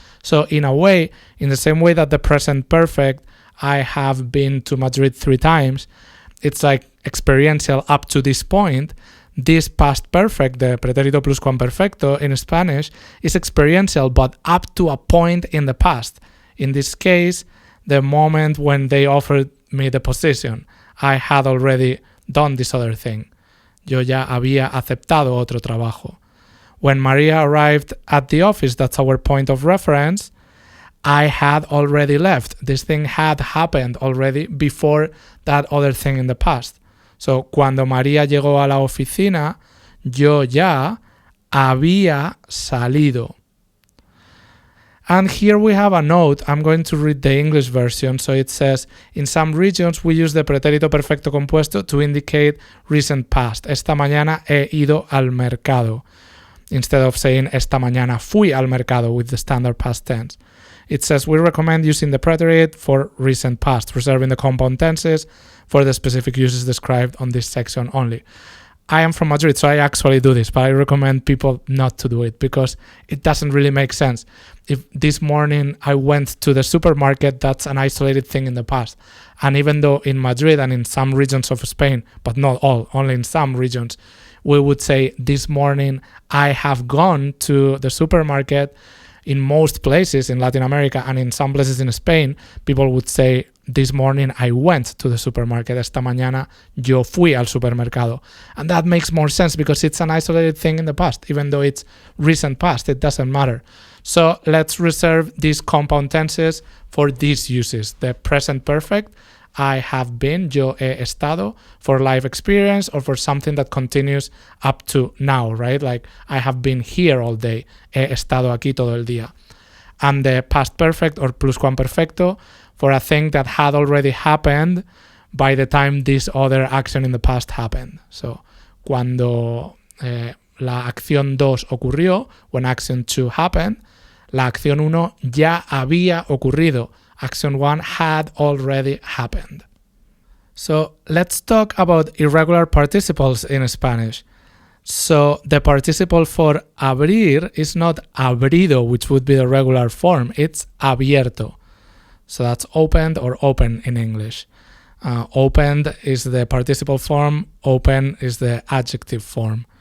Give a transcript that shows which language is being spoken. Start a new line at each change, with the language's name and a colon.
English: So in a way, in the same way that the present perfect, I have been to Madrid 3 times, it's like experiential up to this point. This past perfect, the pretérito pluscuamperfecto in Spanish, is experiential, but up to a point in the past. In this case, the moment when they offered me the position, I had already done this other thing.
Spanish: Yo ya había aceptado otro trabajo.
English: When Maria arrived at the office, that's our point of reference, I had already left. This thing had happened already before that other thing in the past.
Spanish: So, cuando María llegó a la oficina, yo ya había salido.
English: And here we have a note. I'm going to read the English version. So it says, in some regions we use the pretérito perfecto compuesto to indicate recent past.
Spanish: Esta mañana he ido al mercado.
English: Instead of saying
Spanish: esta mañana fui al mercado
English: with the standard past tense. It says we recommend using the preterite for recent past, reserving the compound tenses for the specific uses described on this section only. I am from Madrid, so I actually do this, but I recommend people not to do it because it doesn't really make sense. If this morning I went to the supermarket, that's an isolated thing in the past. And even though in Madrid and in some regions of Spain, but not all, only in some regions, we would say this morning I have gone to the supermarket. In most places in Latin America and in some places in Spain, people would say, this morning I went to the supermarket.
Spanish: Esta mañana yo fui al supermercado.
English: And that makes more sense because it's an isolated thing in the past. Even though it's recent past, it doesn't matter. So let's reserve these compound tenses for these uses. The present perfect, I have been,
Spanish: yo he estado,
English: for life experience or for something that continues up to now, right? Like, I have been here all day,
Spanish: he estado aquí todo el día.
English: And the past perfect or pluscuamperfecto for a thing that had already happened by the time this other action in the past happened.
Spanish: So, cuando la acción 2 ocurrió,
English: when action 2 happened,
Spanish: la acción 1 ya había ocurrido.
English: Action 1 had already happened. So let's talk about irregular participles in Spanish. So the participle for abrir is not abrido, which would be the regular form. It's abierto. So that's opened or open in English. Opened is the participle form. Open is the adjective form.